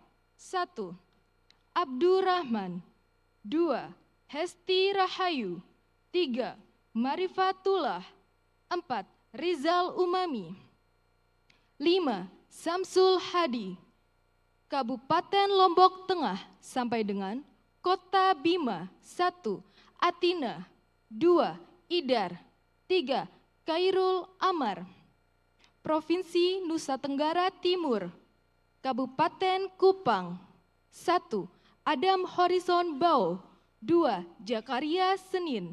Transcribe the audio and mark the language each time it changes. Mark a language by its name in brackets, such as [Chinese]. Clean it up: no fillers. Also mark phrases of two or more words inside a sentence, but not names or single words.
[Indonesian] 1. Abdurrahman. 2. Hesti Rahayu. 3. Marifatullah. 4. Rizal Umami. 5. Samsul Hadi. Kabupaten Lombok Tengah sampai dengan Kota Bima. 1. Atina. 2. Idar. 3. Khairul Amar. Provinsi Nusa Tenggara Timur. Kabupaten Kupang. 1. Adam Horizon Bau. 2. Jakaria Senin.